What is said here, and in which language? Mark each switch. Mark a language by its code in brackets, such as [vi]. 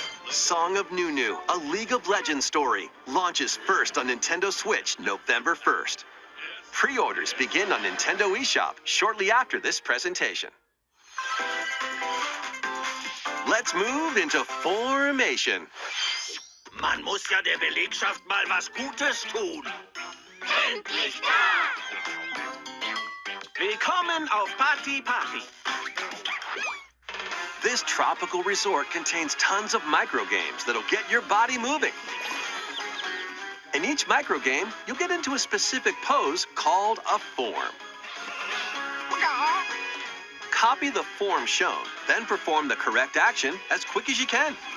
[en] Song of Nunu, a League of Legends story, launches first on Nintendo Switch November 1st. Pre-orders begin on Nintendo eShop shortly after this presentation. Let's move into formation. [de] Man muss ja der Belegschaft mal was Gutes tun. Endlich da! Willkommen auf Party Party. [en] This tropical resort contains tons of micro games that'll get your body moving. In each micro game, you'll get into a specific pose called a form. Copy the form shown, then perform the correct action as quick as you can.